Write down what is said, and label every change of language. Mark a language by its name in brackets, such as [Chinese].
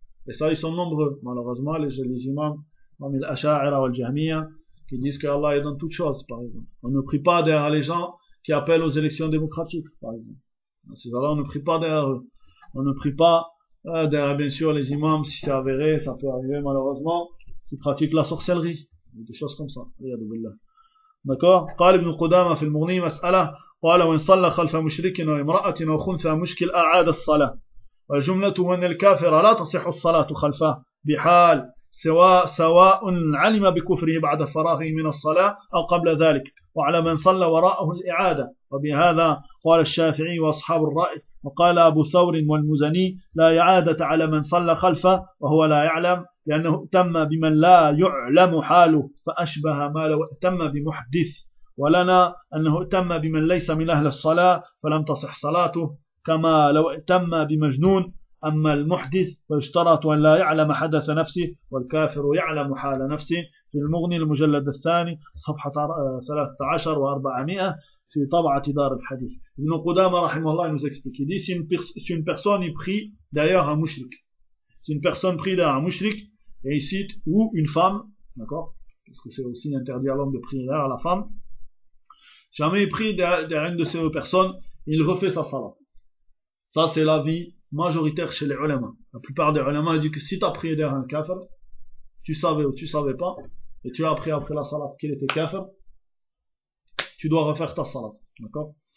[French] Et ça, ils sont nombreux, malheureusement, les imams, parmi les Asha'ira wal Jahmiya, qui disent qu'Allah est dans toutes choses, par exemple. On ne prie pas derrière les gens qui appellent aux élections démocratiques, par exemple. Ces gens-là, on ne prie pas derrière eux. On ne prie pas derrière, bien sûr, les imams, si c'est avéré, ça peut arriver malheureusement, qui pratiquent la sorcellerie. Des choses comme ça. D'accord? [Arabic] قال ابن قدامة في المغني مسألة قال وإن صلى خلف مشرك وامرأة وخنثى مشكل أعاد الصلاة والجملة أن الكافر لا تصح الصلاة خلفه بحال سواء علم بكفره بعد فراغه من الصلاة أو قبل ذلك وعلى من صلى وراءه الإعادة وبهذا قال الشافعي وأصحاب الرأي وقال أبو ثور والمزني لا إعادة على من صلى خلفه وهو لا يعلم لأنه تم بمن لا يعلم حاله فأشبه ما لو تم بمحدث ولنا أنه تم بمن ليس من أهل الصلاة فلم تصح صلاته كما لو تم بمجنون أما المحدث فيشترط أن لا يعلم حدث نفسه والكافر يعلم حال نفسه في المغني المجلد الثاني صفحة 13 و400 في طبعة دار الحديث ابن قدامة رحمه الله [French] nous explique. Il dit, si une personne y prie d'ailleurs un mushrik, si une personne prie derrière un mushrik et il cite, ou une femme, d'accord, parce que c'est aussi interdit à l'homme de prier derrière la femme, jamais il prie derrière une de ces deux personnes, il refait sa salat. Ça, c'est l'avis majoritaire chez les ulama. La plupart des ulama disent que si tu as prié derrière un kafir, tu savais ou tu savais pas, et tu as appris après la salat qu'il était kafir, tu dois refaire ta salat. D'accord?